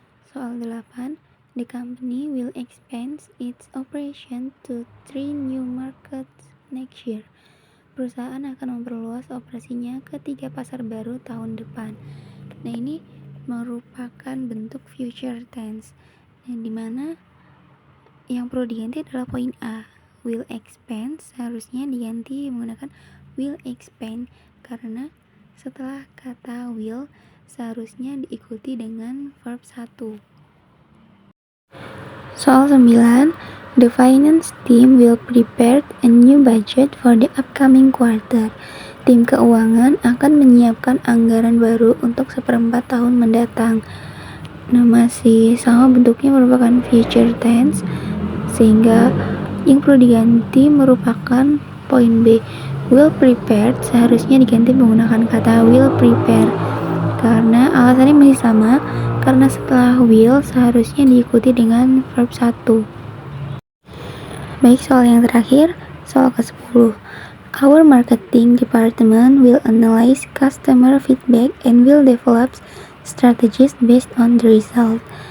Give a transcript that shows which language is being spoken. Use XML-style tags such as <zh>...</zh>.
<id>Soal 8,</id> <en>the company will expand its operation to 3 new markets next year.</en> <id>Perusahaan akan memperluas operasinya ke 3 pasar baru tahun depan. Nah, ini merupakan bentuk future tense, yang dimana yang perlu diganti adalah poin A.</id> <en>Will expand</en> <id>seharusnya diganti menggunakan</id> <en>will expand,</en> <id>karena setelah kata will seharusnya diikuti dengan verb 1. Soal 9,</id> <en>The finance team will prepare a new budget for the upcoming quarter.</en> <id>Tim keuangan akan menyiapkan anggaran baru untuk seperempat tahun mendatang. Nah, masih sama bentuknya, merupakan future tense, sehingga yang perlu diganti merupakan poin B.</id> <en>Will prepared</en> <id>seharusnya diganti menggunakan kata</id> <en>will prepare,</en> <id>karena alasannya masih sama, karena setelah will seharusnya diikuti dengan verb 1. Baik, soal yang terakhir, soal ke-10.</id> <en>Our marketing department will analyze customer feedback and will develop strategies based on the result.</en>